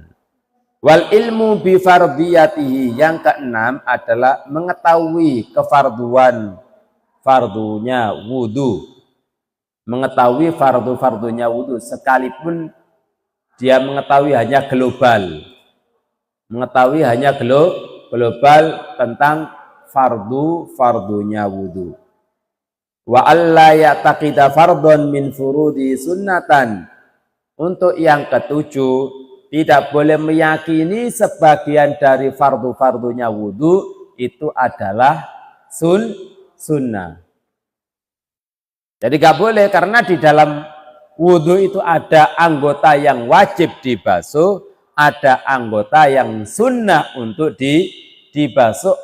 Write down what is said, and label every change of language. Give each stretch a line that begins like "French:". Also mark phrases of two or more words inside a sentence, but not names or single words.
Arabic: والعلم بفرضيته,
Indonesian: yang keenam adalah mengetahui fardunya wudu. Mengetahui fardunya wudu sekalipun dia mengetahui hanya global. Mengetahui hanya global tentang fardunya wudu.
Arabic: وألا يعتقد فرضا من فروض سنة.
Indonesian: Untuk yang ketujuh, tidak boleh meyakini sebagian dari fardunya wudu itu adalah sunnah. Jadi gak boleh, karena di dalam wudu itu ada anggota yang wajib dibasuh, ada anggota yang sunnah untuk dibasuh.